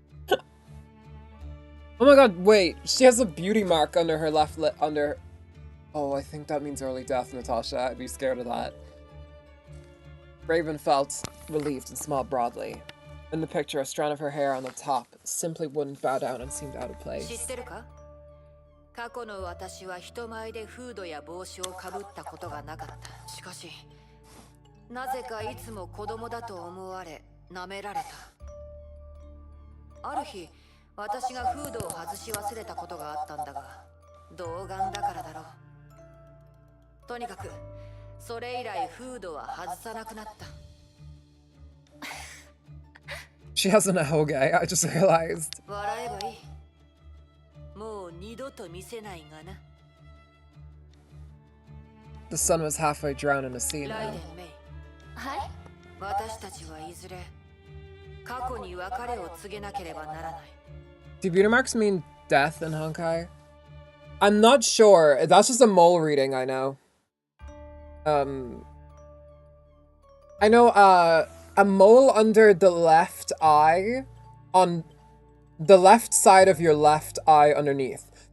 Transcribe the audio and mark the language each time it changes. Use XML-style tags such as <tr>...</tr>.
<en>Oh my god, wait. She has a beauty mark under her left lip, Oh, I think that means early death, Natasha. I'd be scared of that. Raven felt relieved and smiled broadly. In the picture, a strand of her hair on the top simply wouldn't bow down and seemed out of place.</en> <ja>過去の私は人前でフードや帽子をかぶったことがなかった。しかし、なぜかいつも子供だと思われ、舐められた。ある日、私がフードを外し忘れたことがあったんだが、童顔だからだろう。とにかく、それ以来フードは外さなくなった。</ja> <en>She has an Honkai, I just realized.</en> <ja>笑えばいい。もう二度と見せないがな。</ja> <en>The sun was halfway drowned in the sea now.</en> <ja>はい。私たちはいずれ過去に別れを告げなければならない。</ja> <en>Do beauty marks mean death in Honkai? I'm not sure. That's just a mole reading, I know. I know, a mole under the left eye, on the left side of your left eye underneath.</en>